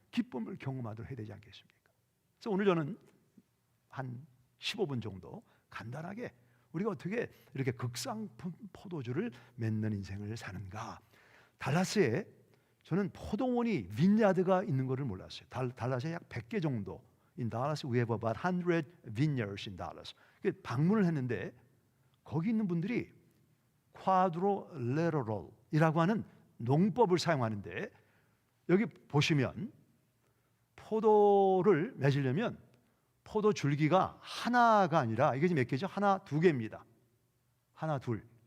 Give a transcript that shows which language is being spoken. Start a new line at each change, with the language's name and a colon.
Korean: 기쁨을 경험하도록 해야 되지 않겠습니까? 그래서 오늘 저는 한 15분 정도 간단하게 우리가 어떻게 이렇게 극상품 포도주를 맺는 인생을 사는가. 달라스에 저는 포도원이 빈야드가 있는 것을 몰랐어요. 달라스에 약 100개 정도.
English: In Dallas we have about 100 vineyards in Dallas.
Korean: 방문을 했는데 거기 있는 분들이 쿼드로레럴이라고 하는 농법을 사용하는데, 여기 보시면 포도를 맺으려면 포도 줄기가 하나가 아니라 이게 몇 개죠? 하나, 두 개입니다. 하나, 둘.